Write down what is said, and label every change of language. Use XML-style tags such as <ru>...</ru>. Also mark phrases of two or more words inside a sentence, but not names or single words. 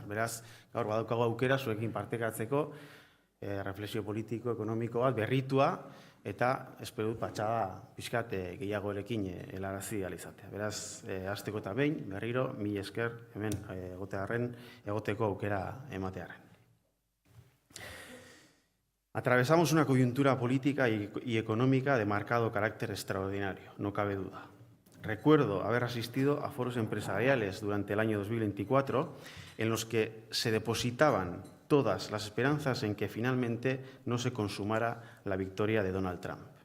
<eu>Beraz, gaur badaukago aukera zuekin partekatzeko, reflexio politiko, ekonomiko bat, berritua, eta espero dut patxada pixkat gehiagoerekin helarazi izatea. Beraz, hasteko eta behin, berriro, mila esker hemen egoteko aukera ematearren.</eu> <es>Atravesamos una coyuntura política y económica de marcado carácter extraordinario, no cabe duda. Recuerdo haber asistido a foros empresariales durante el año 2024 en los que se depositaban todas las esperanzas en que finalmente no se consumara la victoria de Donald Trump.</es>